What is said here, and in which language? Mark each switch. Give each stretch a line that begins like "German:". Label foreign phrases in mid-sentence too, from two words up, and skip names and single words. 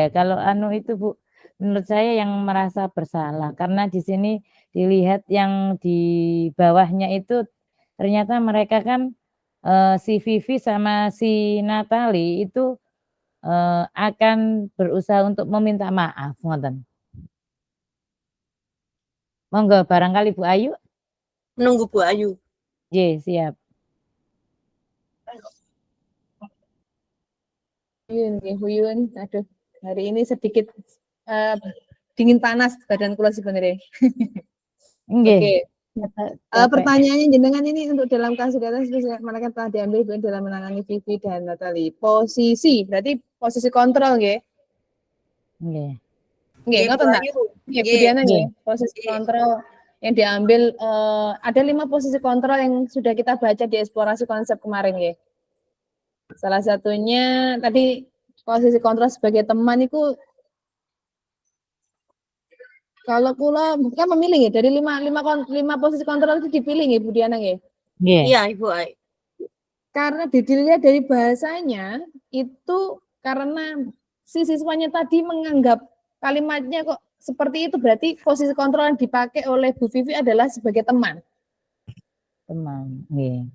Indonesian: Kalau itu Bu, menurut saya yang merasa bersalah karena di sini dilihat yang di bawahnya itu ternyata mereka kan si Vivi sama si Natali itu akan berusaha untuk meminta maaf, ngoten. Monggo barangkali Bu Ayu? Menunggu Bu Ayu. Nggih, siap. Bu Yun, aduh, hari ini sedikit dingin panas badan kula sebenarnya. Nggih. Oke. Capek. Pertanyaannya jenengan ini untuk dalam kasus di atas mereka telah diambil dalam menangani Vivi dan Natali. Posisi, berarti posisi kontrol nggih. Nggih. Nggih, Bu
Javanese: ngoten ta?
Indonesian: Ayu. Nggih, Bu Nggih. Diana nggih. Nggih. Posisi Nggih. kontrol yang diambil ada 5 posisi kontrol yang sudah kita baca di eksplorasi konsep kemarin nggih. Salah satunya tadi posisi kontrol sebagai teman itu kalau kula kan memilih ya dari 5 posisi kontrol itu dipilih nggih Bu Diana nggih. Nggih. Iya, Ibu Ayu. Karena dilihat dari bahasanya itu karena si siswanya tadi menganggap kalimatnya kok seperti itu, berarti posisi kontrol yang dipakai oleh Bu Vivi adalah sebagai teman. Teman, nggih.